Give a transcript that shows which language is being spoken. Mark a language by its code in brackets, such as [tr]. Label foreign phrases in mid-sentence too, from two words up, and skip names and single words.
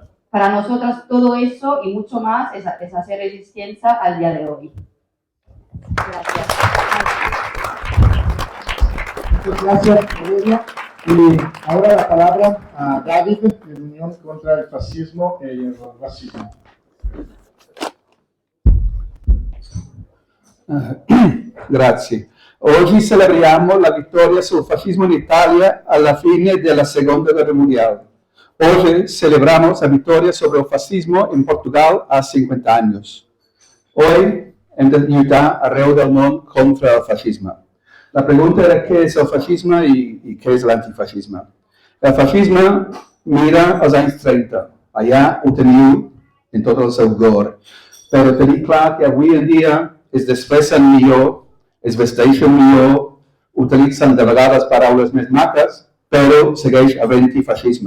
[es] Para nosotras todo eso y mucho más es hacer resistencia al día de hoy. Gracias. Muchas gracias, Valeria. Y ahora la palabra a David, de Unión contra el Fascismo y el Racismo. [it] Grazie. Oggi celebriamo la vittoria sul fascismo in Italia alla fine della Seconda Guerra Mondiale. [es] Hoy celebramos la victoria sobre el fascismo en Portugal hace 50 años. [ca] Hoy hem de lluitar arreu del món contra el fascisme. [es] La pregunta era [ca] què és el fascisme i què és l'antifascisme. El fascisme mira als anys 30. Allà ho teniu en tot el seu glor. Però tenim clar que avui en dia es desfessen millor, es vesteixen millor, utilitzen de vegades paraules més maques, però segueix havent-hi fascisme.